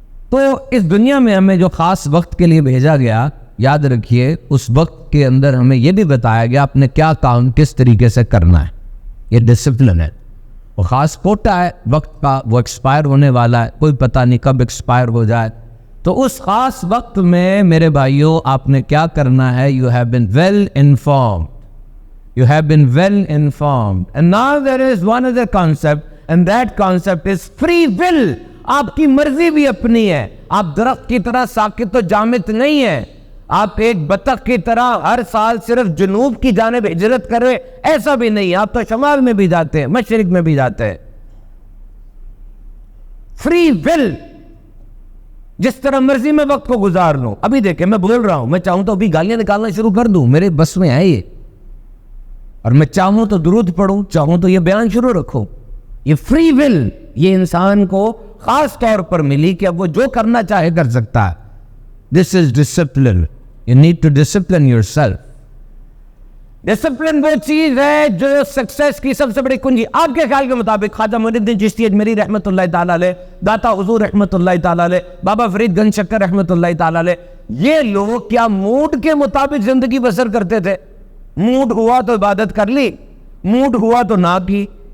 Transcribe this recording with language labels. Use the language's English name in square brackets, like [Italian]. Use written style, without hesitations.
[Urdu] تو اس دنیا میں ہمیں جو خاص وقت کے لیے بھیجا گیا, یاد رکھیے اس وقت کے اندر ہمیں یہ بھی بتایا گیا آپ نے کیا کام کس طریقے سے کرنا ہے. یہ ڈسپلن ہے. وہ خاص کوٹا ہے وقت کا, وہ ایکسپائر ہونے والا ہے, کوئی پتہ نہیں کب ایکسپائر ہو جائے. تو اس خاص وقت میں میرے بھائیوں آپ نے کیا کرنا ہے؟ [English] You have been well informed. You have been well informed. And now there is one other concept, and that concept is free will. [Urdu] آپ کی مرضی بھی اپنی ہے. آپ درخت کی طرح ساکت و جامد نہیں ہیں. آپ ایک بطخ کی طرح ہر سال صرف جنوب کی جانب ہجرت کرے, ایسا بھی نہیں. آپ تو شمال میں بھی جاتے ہیں, مشرق میں بھی جاتے ہیں. Free will. جس طرح مرضی میں وقت کو گزار لوں. ابھی دیکھیں میں بول رہا ہوں, میں چاہوں تو ابھی گالیاں نکالنا شروع کر دوں, میرے بس میں ہے یہ. اور میں چاہوں تو درود پڑھوں, چاہوں تو یہ بیان شروع رکھوں. یہ فری ول یہ انسان کو خاص طور پر ملی کہ اب وہ جو کرنا چاہے کر سکتا ہے. [English] This is discipline. You need to discipline yourself. [Urdu] Discipline وہ چیز ہے جو سکسیس کی سب سے بڑی کنجی. آپ کے خیال کے مطابق خواجہ معین الدین چشتی اجمیری رحمۃ اللہ تعالیٰ علیہ, داتا حضور رحمۃ اللہ تعالیٰ علیہ, بابا فرید گنج شکر رحمۃ اللہ تعالیٰ علیہ, یہ لوگ کیا موڈ کے مطابق زندگی بسر کرتے تھے؟ موڈ ہوا تو عبادت کر لی, موڈ ہوا تو نہ کی.